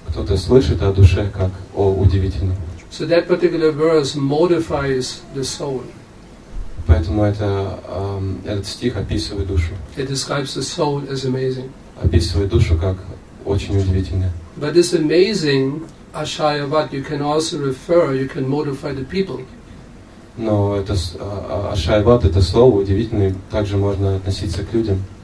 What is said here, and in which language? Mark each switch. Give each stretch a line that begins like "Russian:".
Russian: Кто-то слышит о душе как о удивительной.
English: So that particular verse modifies the soul.
Russian: Поэтому этот стих описывает душу.
English: It describes the soul as amazing.
Russian: Описывает душу как очень удивительную.
English: But this amazing ashayavat you can also refer, you can modify the people.
Russian: Но это ашайват, это слово удивительное, также можно относиться к людям.